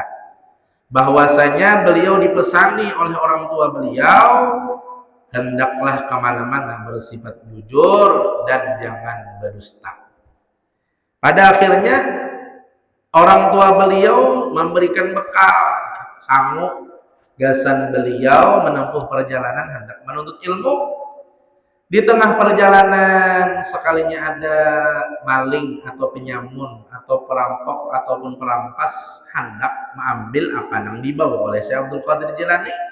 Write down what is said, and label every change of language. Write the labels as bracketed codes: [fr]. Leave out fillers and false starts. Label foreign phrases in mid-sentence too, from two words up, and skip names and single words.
[id] Bahwasanya beliau dipesani oleh orang tua beliau, hendaklah kemana-mana bersifat jujur dan jangan berdusta. Pada akhirnya orang tua beliau memberikan bekal sangu gasan beliau menempuh perjalanan hendak menuntut ilmu. Di tengah perjalanan sekalinya ada maling atau penyamun atau perampok ataupun perampas hendak mengambil apa yang dibawa oleh Syekh Abdul Qadir Jilani.